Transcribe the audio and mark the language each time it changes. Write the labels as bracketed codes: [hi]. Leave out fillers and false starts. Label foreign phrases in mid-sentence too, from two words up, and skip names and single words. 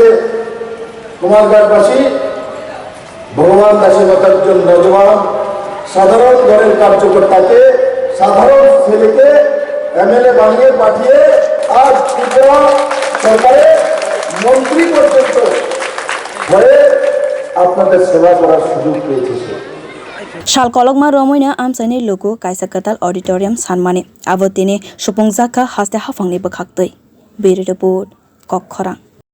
[bn] কুমারঘাটবাসী ভগবান দাসের মতো একজন নজওয়ান সাধারণ ঘরের কার্যকর্তাকে, সাধারণ ছেলেকে MLA বানিয়ে পাঠিয়ে আজ ত্রিপুরা সরকারের মন্ত্রী পর্যন্ত হয়ে আপনাদের সেবা করার সুযোগ পেয়েছে। [trp] Shal kologma romoina amchaini luku kaisa kwtal auditorium sanmani abo tini supungjak haste hafangni bwkhaktui. Biri report Kwcham.